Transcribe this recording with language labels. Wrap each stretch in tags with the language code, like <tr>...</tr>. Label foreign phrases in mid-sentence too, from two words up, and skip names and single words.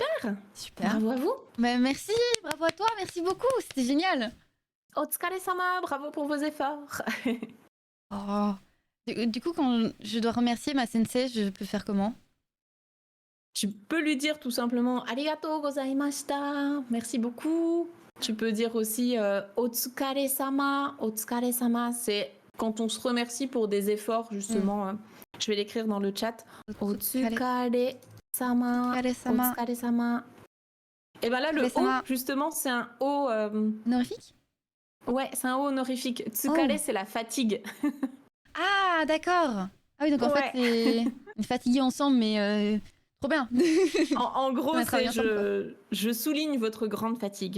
<fr>Bravo à vous. Merci, bravo à toi, merci beaucoup, c'était génial. Otsukare-sama, bravo pour vos efforts. Du coup, quand je dois remercier ma sensei, je peux faire comment? Tu peux lui dire tout simplement</fr> <ja>ありがとうございました,</ja> <fr>merci beaucoup. Tu peux dire aussi otsukare-sama. Otsukare-sama, c'est quand on se remercie pour des efforts, justement. Je vais l'écrire dans le chat. Otsukare-sama. Otsukare-sama. Et ben là, le O, justement, c'est un O. Honorifique? Ouais, c'est un O honorifique. Tsukare, c'est la fatigue. Ah, d'accord. Ah oui, donc en fait, c'est fatigué ensemble, mais trop bien. En gros, c'est je souligne votre grande fatigue.</fr>